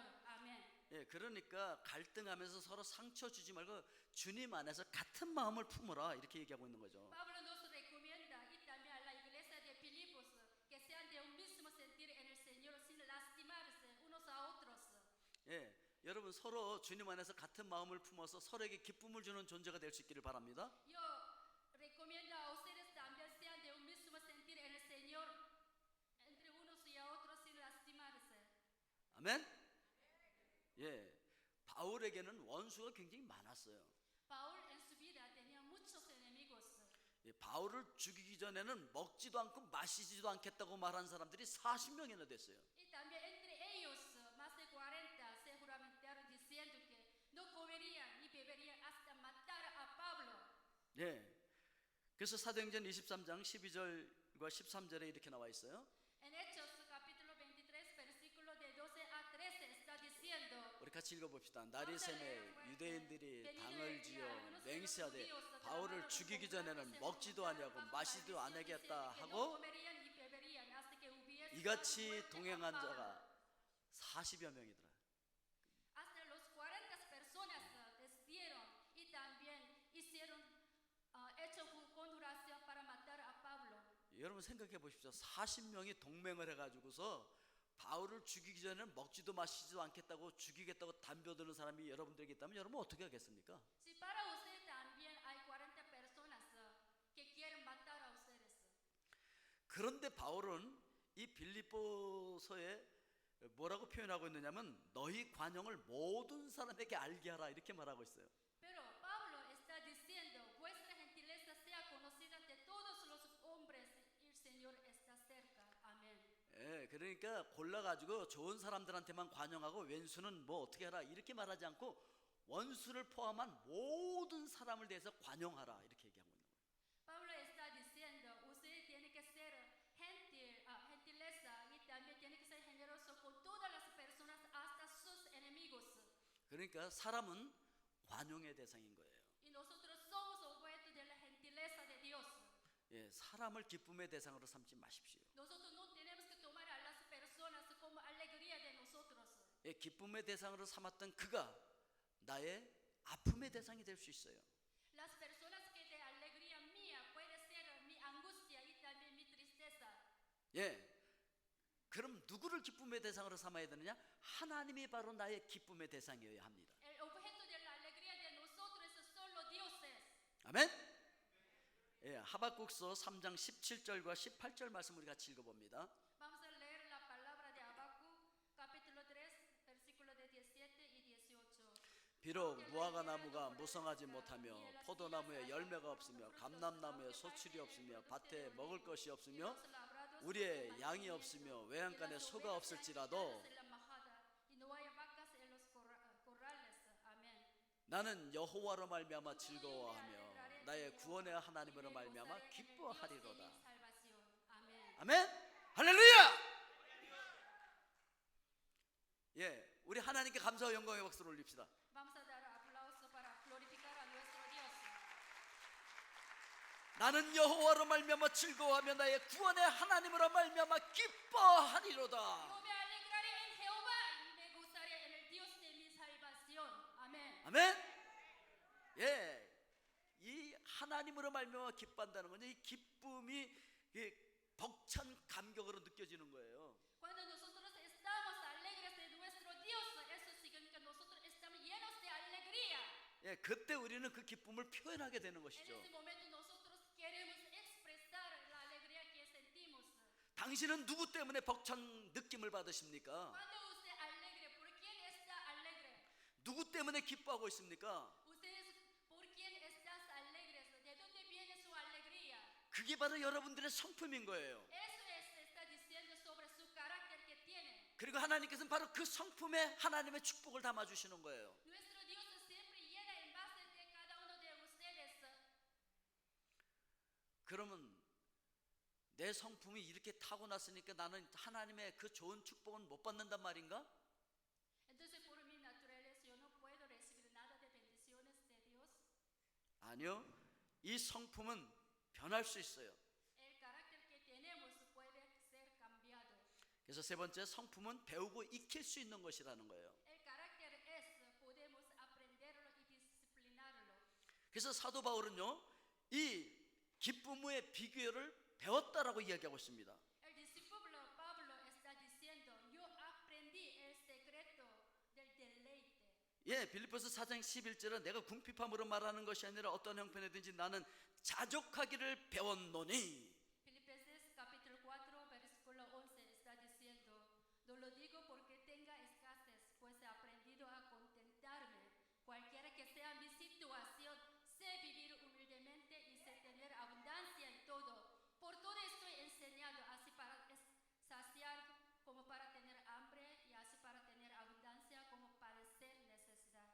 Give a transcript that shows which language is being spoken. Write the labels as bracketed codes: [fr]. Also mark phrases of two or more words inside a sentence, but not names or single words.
[es] Amén. [ko] 예, 그러니까 갈등하면서 서로 상처 주지 말고 주님 안에서 같은 마음을 품으라 이렇게 얘기하고 있는 거죠. [es] Pablo nos recomienda y también a la iglesia de Filipos que sean de un mismo sentir en el Señor sin lastimarse unos a otros. [ko] 예, 여러분 서로 주님 안에서 같은 마음을 품어서 서로에게 기쁨을 주는 존재가 될 수 있기를 바랍니다. [es] Yo recomiendo a ustedes también sean de un mismo sentir en el Señor entre unos y a otros sin lastimarse. [ko] 아멘. 예, 바울에게는 원수가 굉장히 많았어요. [es] Paul en su vida tenía muchos enemigos. [ko] 예, 바울을 죽이기 전에는 먹지도 않고 마시지도 않겠다고 말한 사람들이 40명이나 됐어요. [es] Y también entre ellos, más de 40 se juramentaron diciendo que no comerían ni beberían hasta matar a Pablo. [ko] 예, 그래서 사도행전 23장 12절과 13절에 이렇게 나와 있어요. [es] En Hechos capítulo 23 versículo de 12 a 13 está diciendo, [ko] 우리 같이 읽어봅시다. 날이 새매 유대인들이 당을 지어 맹세하되 바울을 죽이기 전에는 먹지도 아니하고 마시지도 아니하겠다 하고 이같이 동행한 자가 40여 명이더라. [es] hasta los 40 personas decidieron y también hicieron hecho conjuración para matar a Pablo. [ko] 여러분 생각해 보십시오. 40명이 동맹을 해가지고서 바울을 죽이기 전에는 먹지도 마시지도 않겠다고 죽이겠다고 담벼드는 사람이 여러분들에게 있다면 여러분 어떻게 하겠습니까? [es] Si para usted también hay 40 personas que quieren matar a ustedes. [ko] 그런데 바울은 이 빌립보서에 뭐라고 표현하고 있느냐면 너희 관용을 모든 사람에게 알게 하라 이렇게 말하고 있어요. [es] Pero Pablo está diciendo, vuestra gentileza sea conocida de todos los hombres, y el Señor está cerca. Amén. [ko] 예, 그러니까 골라가지고 좋은 사람들한테만 관용하고 왼수는 뭐 어떻게 하라 이렇게 말하지 않고 원수를 포함한 모든 사람을 대해서 관용하라 이렇게 얘기하고 있는 거예요. [es] Pablo está diciendo, usted tiene que ser gentileza y también tiene que ser generoso con todas las personas, hasta sus enemigos. [ko] 그러니까 사람은 관용의 대상인 거예요. [es] Y nosotros somos objeto de la gentileza de Dios. [ko] 예, 사람을 기쁨의 대상으로 삼지 마십시오. [es] Nosotros no tenemos que tomar a las personas como alegría de nosotros. [ko] 예, 기쁨의 대상으로 삼았던 그가 나의 아픔의 대상이 될 수 있어요. [es] Las personas que de alegría mía puede ser mi angustia y también mi tristeza. [ko] 예, 그럼 누구를 기쁨의 대상으로 삼아야 되느냐? 하나님이 바로 나의 기쁨의 대상이어야 합니다. [es] El objeto de la alegría de nosotros es solo Dios. [ko] 아멘. 예, 하박국서 3장 17절과 18절 말씀 우리 같이 읽어봅니다. [es] Vamos a leer la palabra de Habacuc, capítulo 3, versículo de 17 y 18. [ko] 비록 무화과 나무가 무성하지 못하며 포도나무에 열매가 없으며 감람나무에 소출이 없으며 밭에 먹을 것이 없으며 우리의 양이 없으며 외양간에 소가 없을지라도 나는 여호와로 말미암아 즐거워하며 나의 구원의 하나님으로 말미암아 기뻐하리로다. 아멘. 할렐루야. 예, 우리 하나님께 감사와 영광의 박수를 올립시다. [es] Vamos a dar aplauso para glorificar a nuestro Dios. [ko] 나는 여호와로 말미암아 즐거워하며 나의 구원의 하나님으로 말미암아 기뻐하리로다. [es] Yo me alegraré en Jehová y me gozaré en el Dios de mi salvación. Amén. [ko] 아멘. 예, 이 하나님으로 말미암아 기뻐한다는 건 이 기쁨이 이 벅찬 감격으로 느껴지는 거예요. [es] Cuando nosotros estamos alegres de nuestro Dios, eso significa que nosotros estamos llenos de alegría. [ko] 예, 그때 우리는 그 기쁨을 표현하게 되는 [es] En [ko] 것이죠. [es] ese momento nosotros queremos expresar la alegría que sentimos. [ko] 당신은 누구 때문에 벅찬 느낌을 받으십니까? [es] Cuando usted alegre, ¿por quién está alegre? [ko] 누구 때문에 기뻐하고 있습니까? [es] Ustedes, ¿por quién estás alegres? ¿De dónde viene su alegría? [ko] 그게 바로 여러분들의 성품인 거예요. [es] Eso está diciendo sobre su carácter que tiene. [ko] 그리고 하나님께서는 바로 그 성품에 하나님의 축복을 담아주시는 거예요. [es] Nuestro Dios siempre llena en base de cada uno de ustedes. [ko] 그러면 내 성품이 이렇게 타고났으니까 나는 하나님의 그 좋은 축복은 못 받는단 말인가? [es] Entonces por mi naturaleza yo no puedo recibir nada de bendiciones de Dios. [ko] 아니요. 이 성품은 변할 수 있어요. [es] El carácter que tenemos puede ser cambiado. [ko] 그래서 세 번째, 성품은 배우고 익힐 수 있는 것이라는 거예요. [es] El carácter es podemos aprenderlo y disciplinarlo. [ko] 그래서 사도 바울은요, 이 기쁨의 비결을 배웠다라고 이야기하고 있습니다. [es] El discípulo Pablo está diciendo, yo aprendí el secreto del deleite. [ko] 예, 빌립보서 4장 11절은 내가 궁핍함으로 말하는 것이 아니라 어떤 형편이든지 나는 자족하기를 배웠노니. [es] Filipenses capítulo 4 versículo 11 está diciendo, no lo digo porque tenga escasez, pues he aprendido a contentarme. Cualquiera que sea mi situación, sé vivir humildemente y sé tener abundancia en todo. Por todo estoy enseñado, así para saciar como para tener hambre y así para tener abundancia como padecer necesidad.